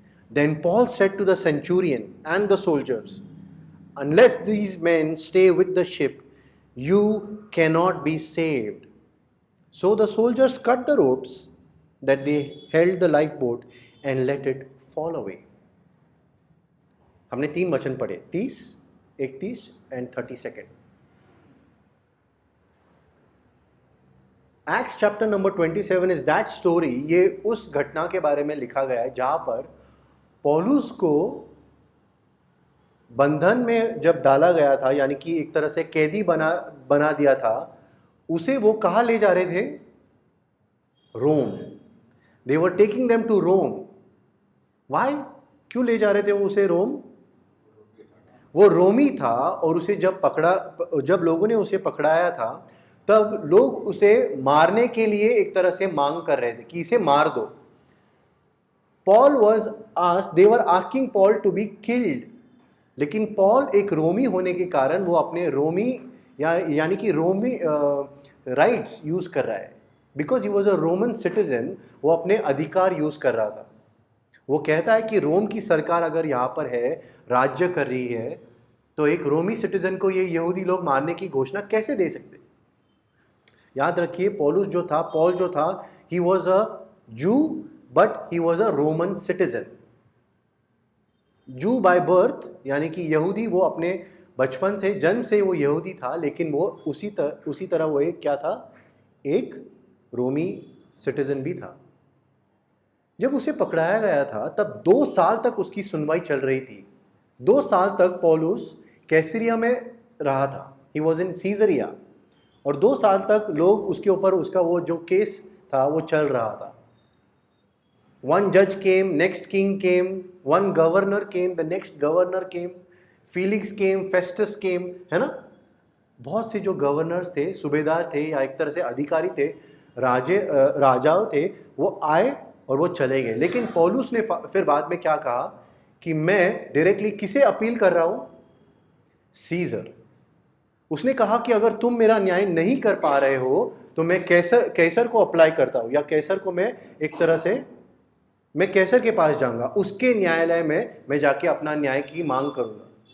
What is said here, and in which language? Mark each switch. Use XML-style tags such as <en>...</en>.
<en>Then Paul said to the centurion and the soldiers, "Unless these men stay with the ship, you cannot be saved." So the soldiers cut the ropes that they held the lifeboat and let it fall away.</en> <hi>हमने 3 वचन पढ़े, 30, 31 and 32.</hi> <en>Acts chapter number 27 is that story.</en> <hi>ये उस घटना के बारे में लिखा गया है जहां पर पौलुस को बंधन में जब डाला गया था, यानी कि एक तरह से कैदी बना दिया था, उसे वो कहाँ ले जा रहे थे? रोम.</hi> <en>They were taking them to Rome. Why?</en> <hi>क्यों ले जा रहे थे वो उसे रोम? वो रोमी था और उसे जब लोगों ने उसे पकड़ाया था तब लोग उसे मारने के लिए एक तरह से मांग कर रहे थे कि इसे मार दो.</hi> <en>They were asking Paul to be killed.</en> <hi>लेकिन पॉल एक रोमी होने के कारण वो अपने रोमी यानी कि रोमी राइट्स यूज कर रहा है.</hi> <en>because he was a Roman citizen,</en> <hi>वो अपने अधिकार यूज कर रहा था. वो कहता है कि रोम की सरकार अगर यहाँ पर है, राज्य कर रही है, तो एक रोमी सिटीजन को ये यहूदी लोग मारने की घोषणा कैसे दे सकते? याद रखिए, पौल जो था,</hi> <en>He was a Jew but he was a Roman citizen. Jew by birth</en> <hi>यानी कि यहूदी, वो अपने बचपन से, जन्म से वो यहूदी था, लेकिन वो उसी तरह वो एक क्या था? एक रोमी सिटीजन भी था. जब उसे पकड़ाया गया था तब 2 साल तक उसकी सुनवाई चल रही थी. 2 साल तक पौलुस कैसरिया में रहा था.</hi> <en>He was in Caesarea.</en> <hi>और 2 साल तक लोग उसके ऊपर उसका वो जो केस था वो चल रहा था.</hi> <en>One judge came, next king came, one governor came, the next governor came, Felix came, Festus came,</en> <hi>है ना? बहुत से जो गवर्नर्स थे, सूबेदार थे या एक तरह से अधिकारी थे, राजाओं थे, वो आए और वो चले गए. लेकिन पौलुस ने फिर बाद में क्या कहा कि मैं डायरेक्टली किसे अपील कर रहा हूं? सीजर. उसने कहा कि अगर तुम मेरा न्याय नहीं कर पा रहे हो तो मैं कैसर को अप्लाई करता हूं, या कैसर को मैं एक तरह से मैं कैसर के पास जाऊंगा, उसके न्यायालय में मैं जाके अपना न्याय की मांग करूंगा.</hi>